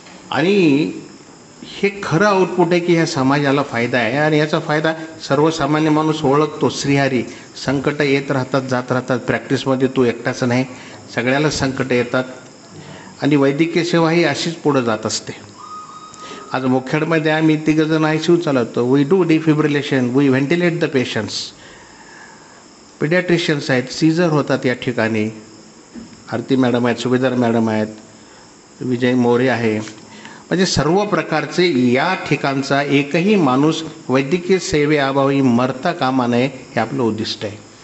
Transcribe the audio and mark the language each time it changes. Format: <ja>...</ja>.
<mr>आणि हे खरं आउटपुट आहे की ह्या समाजाला फायदा आहे आणि याचा फायदा सर्वसामान्य माणूस ओळखतो. श्रीहरी संकट येत राहतात, जात राहतात. प्रॅक्टिसमध्ये तू एकटाच नाही, सगळ्याला संकट येतात आणि वैद्यकीय सेवा ही अशीच पुढं जात असते. आज मुखेडमध्ये आम्ही 3 जण ICU चालवतो.</mr> <en>We do defibrillation, we ventilate the patients.</en> <mr>पिडियाट्रिशियन्स आहेत, सीझर होतात या ठिकाणी. आरती मॅडम आहेत, सुभेदार मॅडम आहेत, विजय मोरे आहे. म्हणजे सर्व प्रकारचे या ठिकाणचा एकही माणूस वैद्यकीय सेवेअभावी मरता कामा नये हे आपलं उद्दिष्ट आहे.</mr>